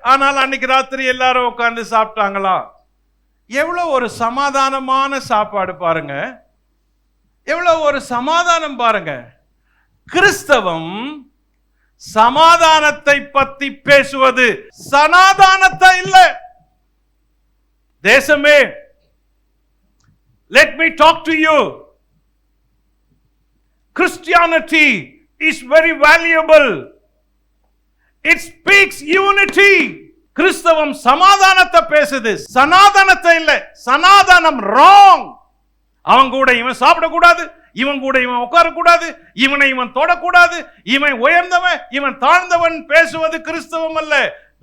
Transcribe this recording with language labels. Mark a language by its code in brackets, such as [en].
[ta] ஆனால் அன்னைக்கு ராத்திரி எல்லாரும் உட்கார்ந்து சாப்பிட்டாங்களா? எவ்வளவு ஒரு சமாதானமான சாப்பாடு பாருங்க. எவ்வளவு ஒரு சமாதானம் பாருங்க. கிறிஸ்தவம் சமாதானத்தை பத்தி பேசுவது, சனாதானத்தை இல்ல. தேசமே, [en] let me talk to you. Christianity is very valuable. It speaks unity. [ta] கிறிஸ்தவம் சமாதானத்தை பேசுது, சனாதானத்தை இல்ல. சனாதானம் [en] wrong. [ta] அவன் கூட இவன் சாப்பிடக்கூடாது, இவன் கூட இவன் உட்காரக்கூடாது, இவனை இவன் தொடக்கூடாது, இவன் உயர்ந்தவன் இவன் தாழ்ந்தவன் பேசுவது கிறிஸ்தவம் அல்ல.